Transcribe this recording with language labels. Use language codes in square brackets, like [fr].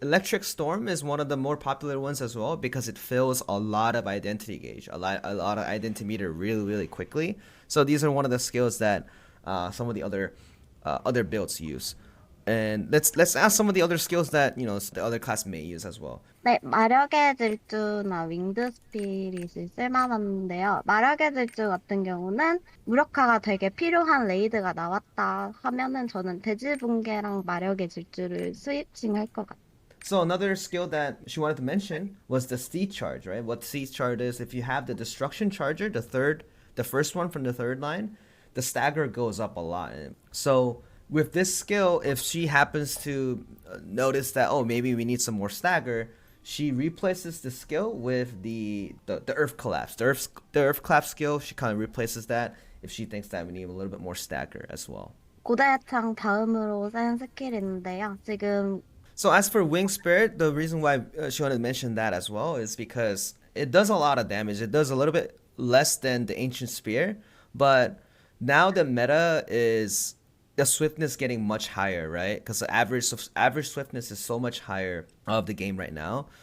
[en] Electric Storm is one of the more popular ones as well because it fills a lot of identity gauge, a lot of identity meter really quickly. So these are one of the skills that some of the other builds use. And let's ask some of the other skills that, you know, the other class may use as well. [ko] 네, 마력의 질주나 윙드 스피릿이 쓸만한데요. 마력의 질주 같은 경우는 무력화가 되게 필요한 레이드가 나왔다 하면은 저는 대지 붕괴랑 마력의 질주를 스위칭할 것 같아요. [en] So another skill that she wanted to mention was the Steed charge, right? What Steed charge is, if you have the destruction charger, the first one from the third line, the stagger goes up a lot. So with this skill, if she happens to notice that, oh, maybe we need some more stagger, she replaces the skill with the Earth Collapse. The Earth Collapse skill, she kind of replaces that if she thinks that we need a little bit more stagger as well. [ko] 고대창 다음으로 쓴 스킬인데요. 지금 [en] So as for Wing Spirit, the reason why she wanted to mention that as well is because it does a lot of damage. It does a little bit less than the Ancient Spear, but now the meta is the swiftness getting much higher, right? Because the average swiftness is so much higher of the game right now.